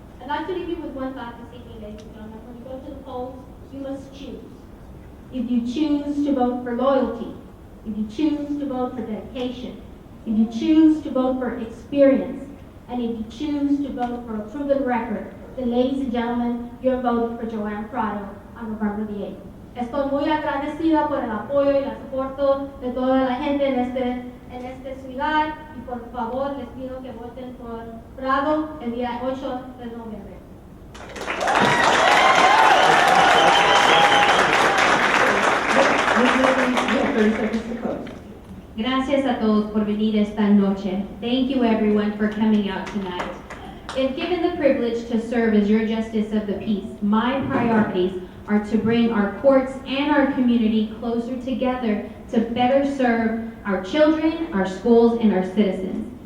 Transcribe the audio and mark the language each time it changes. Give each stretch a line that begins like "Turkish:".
English: I'd like to leave you with one thought this evening, ladies and gentlemen. When you go to the polls, you must choose. If you choose to vote for loyalty, if you choose to vote for dedication, if you choose to vote for experience, and if you choose to vote for a proven record, then ladies and gentlemen, you're voting for Joanne Prado on November the 8th.
Spanish: Estoy muy agradecida por el apoyo y el soporte de toda la gente en esta ciudad y por favor les pido que voten por Prado el día 8 de noviembre.
English: Ms. Levy, you have 30 seconds to close.
Spanish: Gracias a todos por venir esta noche.
English: Thank you everyone for coming out tonight. If given the privilege to serve as your justice of the peace, my priorities are to bring our courts and our community closer together to better serve our children, our schools, and our citizens.